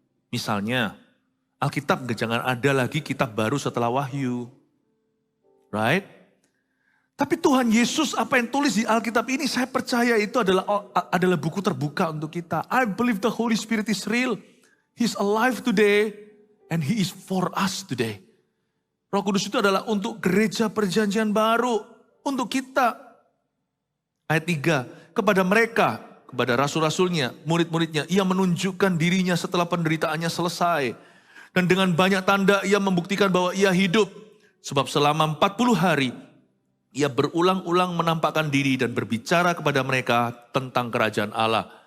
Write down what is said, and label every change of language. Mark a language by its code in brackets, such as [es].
[id] Misalnya, Alkitab jangan ada lagi kitab baru setelah Wahyu. [en] Right? [id] Tapi Tuhan Yesus apa yang tulis di Alkitab ini, saya percaya itu adalah buku terbuka untuk kita. [en] I believe the Holy Spirit is real. He's alive today and He is for us today. [id] Roh Kudus itu adalah untuk gereja perjanjian baru. Untuk kita. Ayat 3. Kepada mereka, kepada rasul-rasulnya, murid-muridnya. Ia menunjukkan dirinya setelah penderitaannya selesai. Dan dengan banyak tanda ia membuktikan bahwa ia hidup. Sebab selama 40 hari ia berulang-ulang menampakkan diri dan berbicara kepada mereka tentang kerajaan Allah.